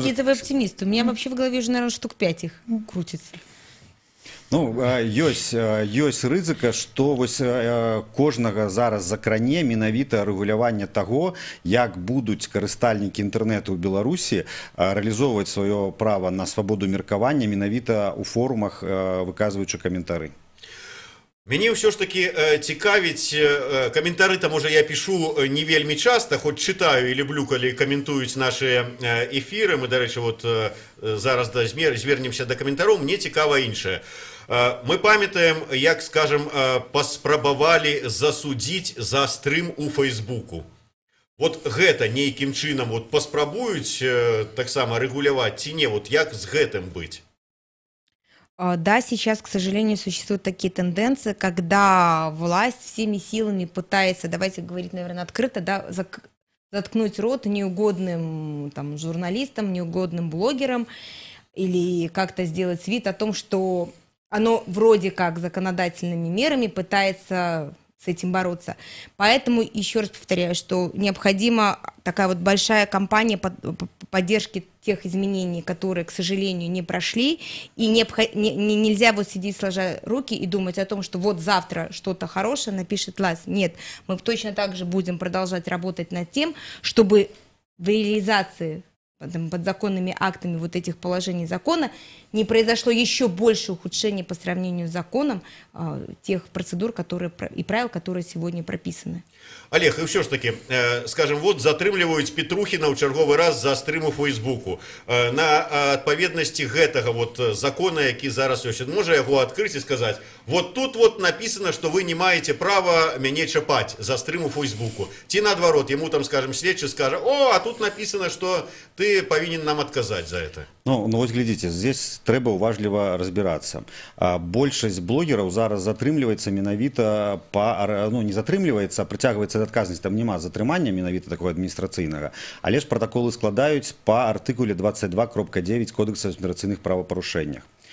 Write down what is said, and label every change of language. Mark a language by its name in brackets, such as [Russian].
[Russian] Какие-то вы оптимисты. У меня вообще в голове уже, наверное, штук 5 их крутится. [Belarusian] Ну, ёсць рызыка, што вось кожнага зараз закране менавіта рэгуляванне таго, як будуць карыстальнікі інтэрнэту ў Беларусі рэалізоўваць сваё права на свабоду меркавання менавіта ў форумах, выказваючы каментары. Мяне ўсё ж таки цікавіць, каментары там [Russian] уже я пишу не [Belarusian] вельмі часта, хоць чытаю і люблю, калі каментуюць наши эфиры. Мы, дарэчы, вот зараз звернемся да каментароў. Мне цікава іншае. Мы памятаем, як, скажем, паспрабавалі засудзіць за стрым у Фейсбуку. Вот гэта нейкім чынам вот паспрабуюць таксама рэгуляваць ці не, вот як з гэтым быць? [Russian] Да, сейчас, к сожалению, существуют такие тенденции, когда власть всеми силами пытается, давайте говорить, наверное, открыто, да, заткнуть рот неугодным там, журналистам, неугодным блогерам или как-то сделать вид о том, что оно вроде как законодательными мерами пытается с этим бороться. Поэтому еще раз повторяю, что необходима такая вот большая кампания поддержки тех изменений, которые, к сожалению, не прошли, и нельзя вот сидеть сложа руки и думать о том, что вот завтра что-то хорошее напишет власть. Нет, мы точно так же будем продолжать работать над тем, чтобы в реализации подзаконными актами вот этих положений закона не произошло еще больше ухудшений по сравнению с законом тех процедур которые, и правил, которые сегодня прописаны. [Belarusian] Олег, и все ж таки, скажем, вот затрымліваюць Петрухіна ў чарговы раз за стрым у Фейсбуку. На адпаведнасці гэтага вот закона, які зараз ёсць, можа яго адкрыць і сказаць, [Russian] вот тут вот написано, что вы [Belarusian] не маете права мяне чапаць за стрым у Фейсбуку. Ці наадварот, ему там, скажем, следчы скажа, о, [Russian] а тут написано, что ты [Belarusian] повинен нам отказать за это. [Russian] Ну вот глядите, здесь [Belarusian] трэба уважліва разбирацца. Большасць блогераў зараз затрымліваецца менавіта ну не затрымліваецца, а прыцягваецца да адказнасці. Там няма затрымання менавіта такого адміністрацыйнага, але ж пратаколы складаюць па артыкуле 22.9 Кодекса адміністрацыйных правапарушэннях.